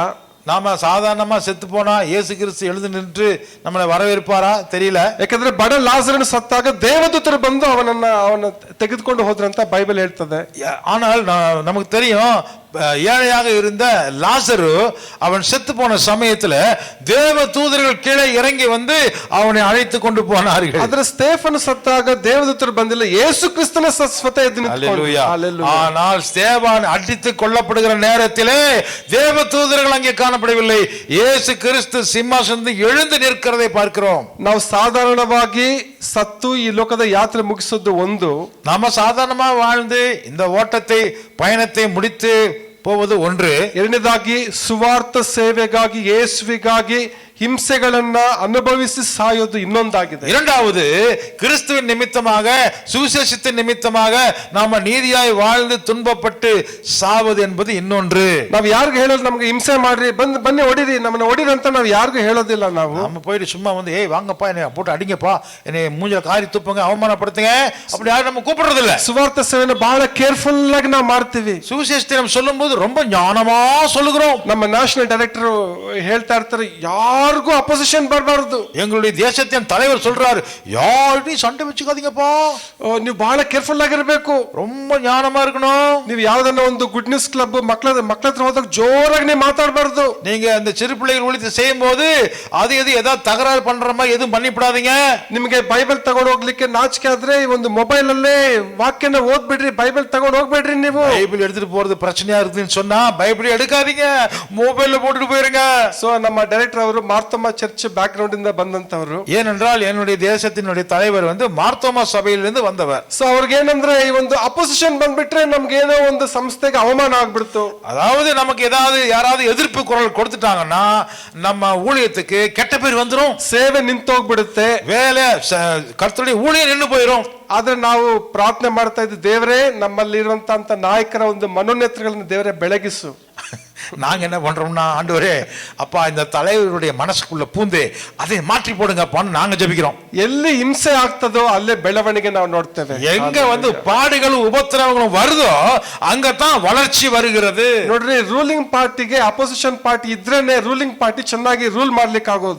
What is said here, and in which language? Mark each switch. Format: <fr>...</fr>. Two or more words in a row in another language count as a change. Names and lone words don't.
<ta>நாம சாதாரணமா செத்து போனா இயேசு கிறிஸ்து எழுந்து நின்று நம்மளை வரவேற்பாரா தெரியல.</ta> <kn>ಯಾಕಂದ್ರೆ ಬಡ ಲಾಜರನು ಸತ್ತಾಗ ದೇವದೂತರು ಬಂದು ಅವನ ತೆಗೆದುಕೊಂಡು ಹೋದ್ರಂತ ಬೈಬಲ್ ಹೇಳ್ತದೆ.</kn> <ta>ஆனால் நமக்கு தெரியும், ஏழையாக இருந்த லாசரு அவன் செத்து போன சமயத்துல தேவ தூதர்கள் கீழே இறங்கி வந்து அவனை அழைத்து கொண்டு போனார்கள்.</ta> <kn>ಆದ್ರೆ ಸ್ಟೇಫನು ಸತ್ತಾಗ ದೇವದೂತರು ಬಂದಿಲ್ಲ, ಯೇಸು ಕ್ರಿಸ್ತನ ಸ್ವತಃ ಎದ್ದು ನಿಂತ್ಕೊಂಡ್ರು.</kn> <ta>அல்லேலூயா. ஆனால் ஸ்தேவான் அடித்து கொல்லப்படுகிற நேரத்திலே தேவ தூதர்கள் அங்கே காணப்படவில்லை. இயேசு கிறிஸ்து சிம்மாசனத்தில் எழுந்து நிற்கிறதை பார்க்கிறோம்.</ta> <kn>ನಾವು ಸಾಧಾರಣವಾಗಿ ಸತ್ತು ಈ ಲೋಕದ ಯಾತ್ರೆ ಮುಗಿಸೋದು ಒಂದು,</kn> <ta>நாம சாதாரணமா வாழ்ந்து இந்த ஓட்டத்தை பயணத்தை முடித்து போவது ஒன்று.</ta> <kn>ಎರಡನೇದಾಗಿ ಸುವಾರ್ಥ ಸೇವೆಗಾಗಿ ಯೇಸುವಿಗಾಗಿ ಹಿಂಸೆಗಳನ್ನ ಅನುಭವಿಸಿ ಸಾಯೋದು ಇನ್ನೊಂದಾಗಿದೆ.</kn> <ta>இரண்டாவது, கிறிஸ்துவின் நிமித்தமாக சுவிசேஷத்தின் நிமித்தமாக நாம நீதியாய் வாழ்ந்து துன்பப்பட்டு சாவது என்பது இன்னொன்று.</ta> <kn>ನಾವ್ ಯಾರಿಗೂ ಹೇಳೋದು ನಮ್ಗೆ ಹಿಂಸೆ ಮಾಡ್ರಿ, ಬನ್ನಿ ಹೊಡಿರಿ, ನಮ್ಮನ್ನ ಹೊಡಿರಿ ಅಂತ ನಾವ್ ಯಾರಿಗೂ ಹೇಳೋದಿಲ್ಲ.</kn> <ta>நம்ம போயிட்டு சும்மா வந்து ஏய் வாங்கப்பா என்னை போட்டு அடிங்கப்பா, என்னை மூஞ்சில காரி துப்புங்க, அவமானப்படுத்துங்க, அப்படி யாரும் நம்ம கூப்பிடுறது இல்ல.</ta> <kn>ಸುವಾರ್ಥ ಸೇವೆನ ಬಹಳ ಕೇರ್ಫುಲ್ ಆಗಿ ನಾವು ಮಾಡ್ತೀವಿ.</kn> <ta>சுவிசேஷத்தை நம்ம சொல்லும் போது ரொம்ப ஞானமா சொல்லுகிறோம்.</ta> <kn>ನಮ್ಮ</kn> <en>national director</en> <kn>ಹೇಳ್ತಾ ಇರ್ತಾರೆ, ಯಾರಿಗೂ ಅಪೋಸಿಷನ್ ಬರಬಾರದು.</kn> <ta>எங்களுடைய தேசத்தின் தலைவர் சொல்றாரு, யார்கிட்டயும் சண்டை வச்சுக்காதீங்கப்பா,</ta> <kn>ನೀವು ಬಹಳ ಕೇರ್ಫುಲ್ ಆಗಿರ್ಬೇಕು,</kn> <ta>ரொம்ப ஞானமா இருக்கணும்.</ta> <kn>ನೀವು ಯಾವ್ದನ್ನ ಒಂದು ಗುಡ್ ನ್ಯೂಸ್ ಕ್ಲಬ್ ಮಕ್ಕಳ ಹತ್ರ ಹೋದಾಗ ಜೋರಾಗಿ ನೀವು ಮಾತಾಡಬಾರ್ದು.</kn> <ta>நீங்க அந்த சிறு பிள்ளைகள் ஊழியத்தை செய்யும் போது அது ஏதாவது தகராறு பண்ற மாதிரி எதுவும் பண்ணிவிடாதீங்க.</ta> <kn>ನಿಮಗೆ ಬೈಬಲ್ ತಗೊಂಡು ಹೋಗ್ಲಿಕ್ಕೆ ನಾಚಿಕೆ ಆದ್ರೆ ಒಂದು ಮೊಬೈಲ್ ಅಲ್ಲೇ ವಾಕ್ಯನ ಓದ್ಬಿಡ್ರಿ, ಬೈಬಲ್ ತಗೊಂಡು ಹೋಗ್ಬೇಡ್ರಿ. ನೀವು</kn> <ta>பைபிள் எடுத்துட்டு போறது பிரச்சனையா இருக்குன்னு சொன்னா பைபிள் எடுக்காதீங்க, மொபைல்ல போட்டுட்டு போயிருங்க.</ta> <kn>ಸೊ ನಮ್ಮ ಡೈರೆಕ್ಟರ್ ಅವರು ಮಾರ್ತಮ್ಮ</kn> <en>church background</en> <kn>ಇಂದ ಬಂದಂತವರು.</kn> <ta>ஏனென்றால் என்னுடைய தேசத்தினுடைய தலைவர் வந்து மார்த்தோமா சபையிலிருந்து வந்தவர்.</ta> <kn>ಸೊ ಅವ್ರಿಗೆ ಏನಂದ್ರೆ ಈ ಒಂದು ಅಪೋಸಿಷನ್ ಬಂದ್ಬಿಟ್ರೆ ನಮ್ಗೆ ಏನೋ ಒಂದು ಸಂಸ್ಥೆಗೆ ಅವಮಾನ ಆಗ್ಬಿಡ್ತು.</kn> <ta>அதாவது நமக்கு ஏதாவது யாராவது எதிர்ப்பு குரல் கொடுத்துட்டாங்கன்னா நம்ம ஊழியத்துக்கு கெட்ட பேர் வந்துரும்,</ta> <kn>ಸೇವೆ ನಿಂತೋಗ್ಬಿಡುತ್ತೆ,</kn> <ta>வேலை கர்த்தருடைய ஊழியம் நின்று போயிரும்.</ta> <kn>ಆದ್ರೆ ನಾವು ಪ್ರಾರ್ಥನೆ ಮಾಡ್ತಾ ಇದ್ದ, ದೇವರೇ ನಮ್ಮಲ್ಲಿರುವಂತ ನಾಯಕರ ಒಂದು ಮನೋನ್ನತಗಳನ್ನು ದೇವರೇ ಬೆಳಗಿಸು.</kn> <ta>நாங்க என்ன பண்றோம்னா, ஆண்டவரே அப்பா இந்த தலைவருடைய மனசுக்குள்ள பூந்து அதை மாற்றி போடுங்கப்பான்னு நாங்க ஜெபிக்கிறோம்.</ta> <kn>ಎಲ್ಲಿ ಹಿಂಸೆ ಆಗ್ತದೋ ಅಲ್ಲೇ ಬೆಳವಣಿಗೆ ನಾವು ನೋಡ್ತೇವೆ.</kn> <ta>எங்க வந்து பாடுகளும் உபத்திரவங்களும் வருதோ அங்கதான் வளர்ச்சி வருகிறது.</ta> <kn>ನೋಡ್ರಿ, ರೂಲಿಂಗ್ ಪಾರ್ಟಿಗೆ</kn> <en>opposition party</en> <kn>ಇದ್ರೇನೆ</kn> <en>ruling party</en> <kn>ಚೆನ್ನಾಗಿ ರೂಲ್ ಮಾಡ್ಲಿಕ್ಕೆ ಆಗೋದು.</kn>